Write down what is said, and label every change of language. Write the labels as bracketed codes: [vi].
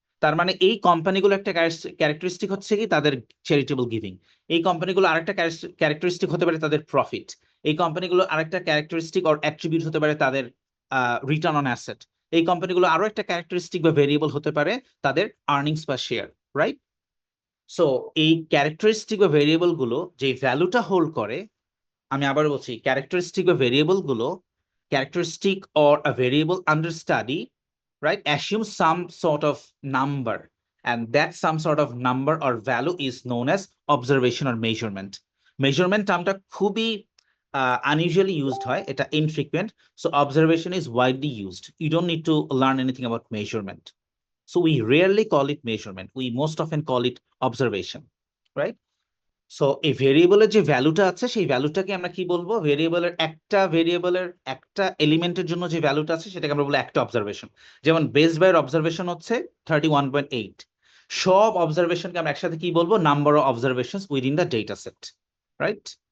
[bn] তার মানে এই কোম্পানিগুলো একটা ক্যারেক্টারিস্টিক হচ্ছে কি তাদের চ্যারিটেবল গিভিং, এই কোম্পানিগুলো আরেকটা ক্যারেক্টারিস্টিক হতে পারে তাদের প্রফিট, এই কোম্পানিগুলো আরেকটা ক্যারেক্টারিস্টিক অর অ্যাট্রিবিউট হতে পারে তাদের রিটার্ন অন অ্যাসেট, এই কোম্পানিগুলো আরো একটা ক্যারেক্টারিস্টিক বা ভেরিয়েবল হতে পারে তাদের আর্নিংস বা শেয়ার, রাইট? সো এই ক্যারেক্টারিস্টিক বা ভেরিয়েবল গুলো [en] যে ভ্যালুটা হোল্ড করে, আমি আবার বলছি ক্যারেক্টারিস্টিক বা ভেরিয়েবল গুলো, characteristic or a variable under study, right, assumes some sort of number, and that some sort of number or value is known as observation or measurement. Measurement টার্মটা খুবই unusually used হয়, এটা infrequent, so observation is widely used. You don't need to learn anything about measurement, so we rarely call it measurement, we most often call it observation, right? [bn] So এই ভেরিয়েবলের যে ভ্যালুটা আছে সেই ভ্যালুটাকে আমরা কি বলবো, ভেরিয়েবলের একটা এলিমেন্টের জন্য যে ভ্যালুটা আছে সেটাকে আমরা বলবো একটা অবজারভেশন। যেমন বেস্ট বাইয়ের অবজারভেশন হচ্ছে 31.8, সব অবজারভেশনকে আমরা একসাথে কি বলবো, [en] Number of observations within the data set, right?